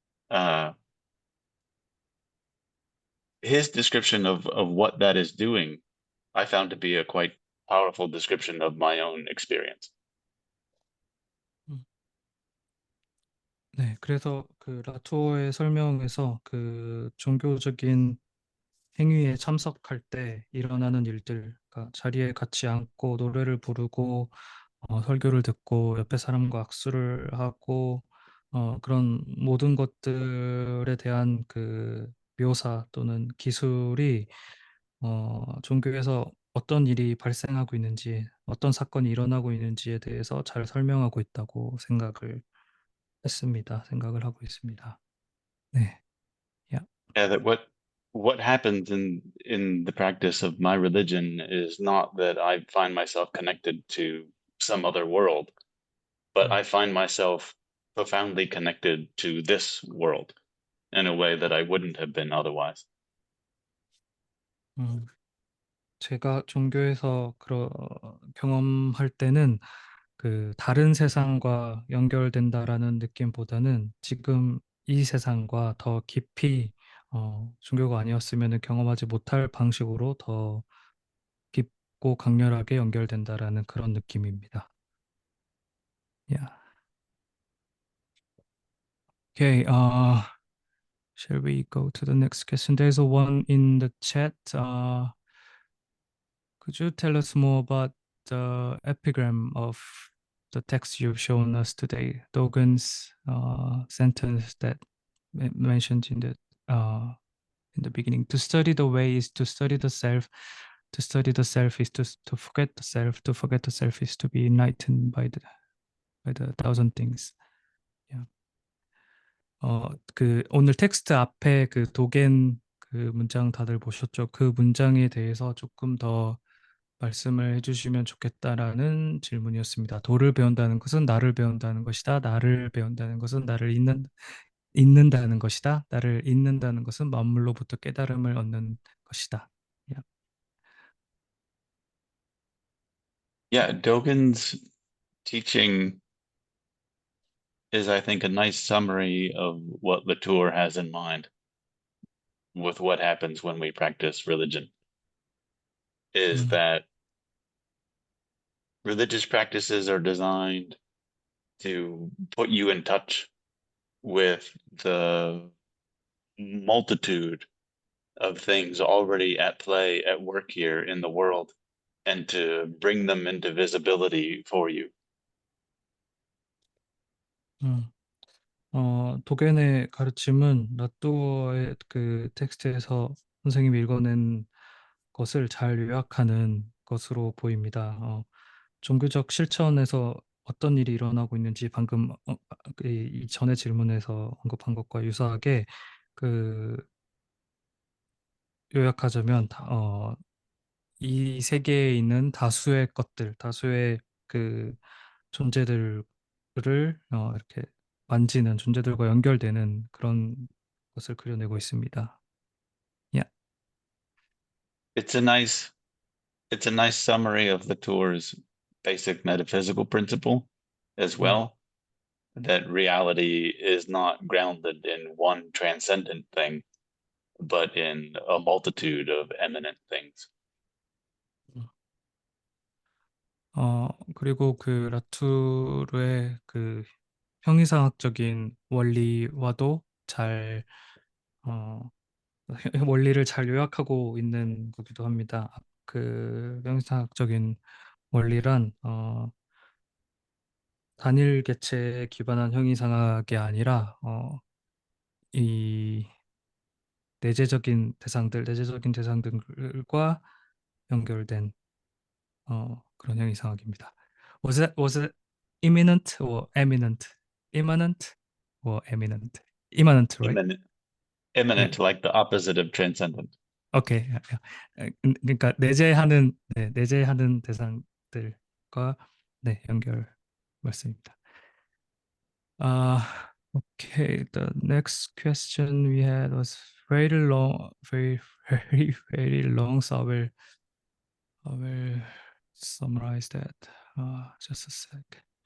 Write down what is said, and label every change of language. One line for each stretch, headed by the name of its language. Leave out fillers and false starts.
English: Uh, his description of what that is doing, I found to be a quite powerful description of my own experience. 음.
Korean: 네, 그래서 그 라투어의 설명에서 그 종교적인 행위에 참석할 때 일어나는 일들, 그러니까 자리에 같이 앉고 노래를 부르고 설교를 듣고 옆에 사람과 악수를 하고 그런 모든 것들에 대한 그 묘사 또는 기술이 종교에서 어떤 일이 발생하고 있는지, 어떤 사건이 일어나고 있는지에 대해서 잘 설명하고 있다고 생각을 하고 있습니다. 네, 야,
English: Yeah, that what happens in the practice of my religion is not that I find myself connected to some other world, but 음, I find myself profoundly connected to this world in a way that I wouldn't have been otherwise. 음.
Korean: 제가 종교에서 경험할 때는 그 다른 세상과 연결된다라는 느낌보다는 지금 이 세상과 더 깊이 종교가 아니었으면 경험하지 못할 방식으로 더 깊고 강렬하게 연결된다라는 그런 느낌입니다.
English: Yeah. Okay, shall we go to the next question? There's a one in the chat. Could you tell us more about the epigram of the text you've shown us today? Dogen's sentence that mentioned in the beginning. To study the way is to study the self. To study the self is to forget the self. To forget the self is to be enlightened by the thousand things. Yeah.
Korean: 그 오늘 텍스트 앞에 그 도겐 그 문장 다들 보셨죠? 그 문장에 대해서 조금 더 말씀을 해주시면 좋겠다라는 질문이었습니다. 도를 배운다는 것은 나를 배운다는 것이다. 나를 배운다는 것은 잊는다는 것이다. 나를 잊는다는 것은 만물로부터 깨달음을 얻는 것이다.
English: Yeah. Yeah, Dogen's teaching is, I think, a nice summary of what Latour has in mind with what happens when we practice religion, is 음, that religious practices are designed to put you in touch with the multitude of things already at play, at work here in the world, and to bring them into visibility for you. 음.
Korean: 도겐의 가르침은 라뚜어의 그 텍스트에서 선생님이 읽어낸 것을 잘 요약하는 것으로 보입니다. 종교적 실천에서 어떤 일이 일어나고 있는지 방금 이 전에 질문에서 언급한 것과 유사하게 그 요약하자면 이 세계에 있는 다수의 것들, 다수의 그 존재들을 이렇게 만지는 존재들과 연결되는 그런 것을 그려내고 있습니다.
English: Yeah. It's a nice it's a nice summary of the tour's basic metaphysical principle as 음, well, that reality is not grounded in one transcendent thing, but in a multitude of eminent things. 음.
Korean: 그리고 그 라투르의 그 형이상학적인 원리와도 잘 어, 원리를 잘 요약하고 있는 거기도 합니다. 그 형이상학적인 원리란 단일 개체에 기반한 형이상학이 아니라 이 내재적인 대상들과 연결된 그런 형이상학입니다.
English: Was it imminent or eminent? Immanent or eminent? Immanent, right? Eminent, Yeah. eminent, like the opposite of transcendent. 오케이.
Korean: 그러니까 내재하는 대상들과 네, 연결 말씀입니다.
English: Okay. The next question we had was very long, very long. So I will summarize that. Just a sec.